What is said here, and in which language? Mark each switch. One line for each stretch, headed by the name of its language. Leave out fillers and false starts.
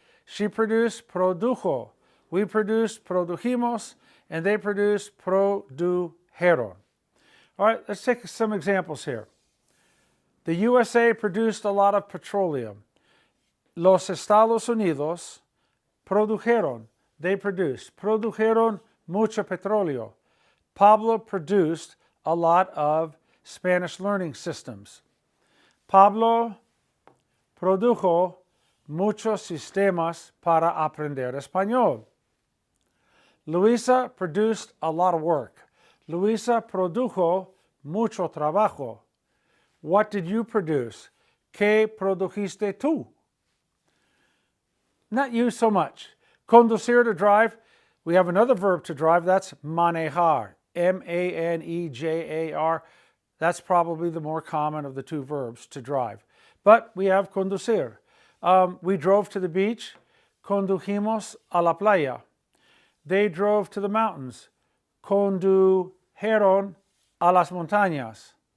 English: She produced, produjo. We produced, produjimos. And they produced, produjeron. All right, let's take some examples here. The USA produced a lot of petroleum.
Spanish: Los Estados Unidos produjeron,
English: they produced.
Spanish: Produjeron mucho petróleo.
English: Pablo produced a lot of Spanish learning systems.
Spanish: Pablo produjo muchos sistemas para aprender español.
English: Luisa produced a lot of work.
Spanish: Luisa produjo mucho trabajo.
English: What did you produce?
Spanish: ¿Qué produjiste tú?
English: Not you so much. Conducir, to drive. We have another verb to drive. That's manejar. M-A-N-E-J-A-R. That's probably the more common of the two verbs, to drive. But we have conducir. We drove to the beach.
Spanish: Condujimos a la playa.
English: They drove to the mountains.
Spanish: Condujeron a las montañas.